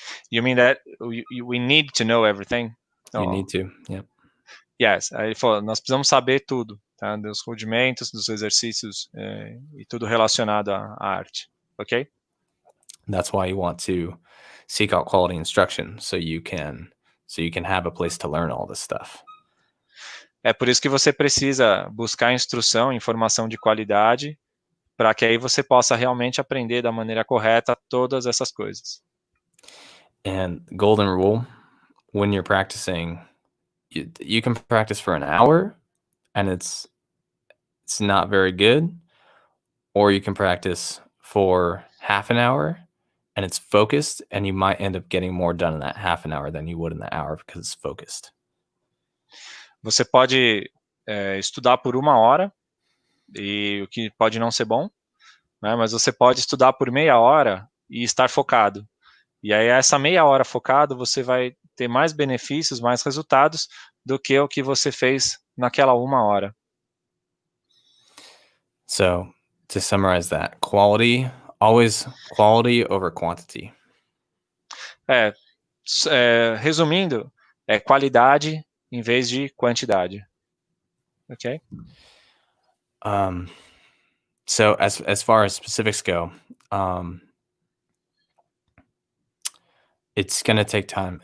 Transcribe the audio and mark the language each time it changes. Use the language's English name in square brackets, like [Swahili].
[English] You mean that we need to know everything? You need to, yeah. [Portuguese] Yes, aí ele falou, nós precisamos saber tudo, tá? Dos rudimentos, dos exercícios e tudo relacionado à arte, ok? [English] That's why you want to seek out quality instruction so you can have a place to learn all this stuff. [Portuguese] É por isso que você precisa buscar instrução, informação de qualidade, para que aí você possa realmente aprender da maneira correta todas essas coisas. [English] And golden rule, when you're practicing, you can practice for an hour and it's not very good, or you can practice for half an hour and it's focused, and you might end up getting more done in that half an hour than you would in that hour because it's focused. [Portuguese] Você pode estudar por 1 hora, e o que pode não ser bom, né? Mas você pode estudar por meia hora e estar focado. E aí, essa meia hora focado, você vai ter mais benefícios, mais resultados do que o que você fez naquela 1 hora. [English] So, to summarize that, quality, always quality over quantity. [Portuguese] Resumindo, é qualidade em vez de quantidade. Ok? [English] So as far as specifics go, it's going to take time.